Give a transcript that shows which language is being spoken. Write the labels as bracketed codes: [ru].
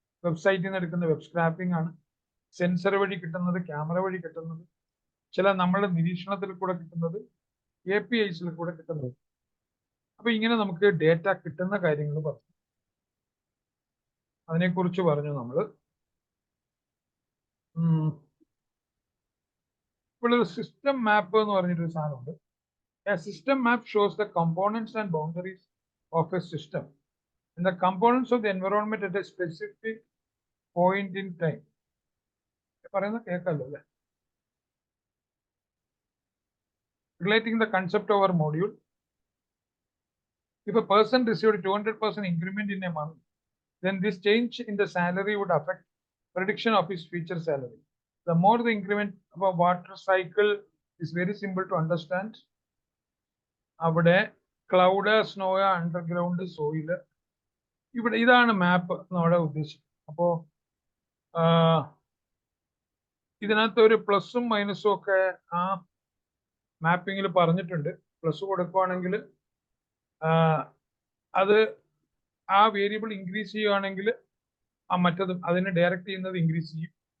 [ml] വെബ്സൈറ്റിൽ നിന്ന് എടുക്കുന്ന വെബ് സ്ക്രാപ്പിംഗ് ആണ്. സെൻസർ വഴി കിട്ടുന്നത്, ക്യാമറ വഴി കിട്ടുന്നത്, ചില നമ്മളുടെ നിരീക്ഷണത്തിൽ കൂടെ കിട്ടുന്നത്, APIസിൽ കൂടെ കിട്ടുന്നത്. അപ്പൊ ഇങ്ങനെ നമുക്ക് ഡേറ്റ കിട്ടുന്ന കാര്യങ്ങൾ പറഞ്ഞു, അതിനെക്കുറിച്ച് പറഞ്ഞു നമ്മൾ. ഇവിടെ ഒരു സിസ്റ്റം മാപ്പ് എന്ന് പറഞ്ഞിട്ടൊരു സാധനമുണ്ട്. [en] A system map shows the components and boundaries of a system and the components of the environment at a specific point in time. [ml] പറയുന്നത് കേൾക്കാമല്ലോ അല്ലേ? [en] Relating the concept of our module. If a person received 200% increment in a month, then this change in the salary would affect prediction of his future salary. The more the increment of a water cycle is very simple to understand. [ml] അവിടെ cloud, snow, underground, soil, ഇവിടെ ഇതാണ് മാപ്പ് നമ്മുടെ ഉദ്ദേശം. അപ്പോ ഇതിനകത്ത് ഒരു പ്ലസും മൈനസും ഒക്കെ ആ മാപ്പിങ്ങിൽ പറഞ്ഞിട്ടുണ്ട്. പ്ലസ് കൊടുക്കുവാണെങ്കിൽ അത് ആ വേരിയബിൾ ഇൻക്രീസ് ചെയ്യുകയാണെങ്കിൽ മറ്റതും അതിനെ ഡയറക്റ്റ് ചെയ്യുന്നത് ഇൻക്രീസ് ചെയ്യും.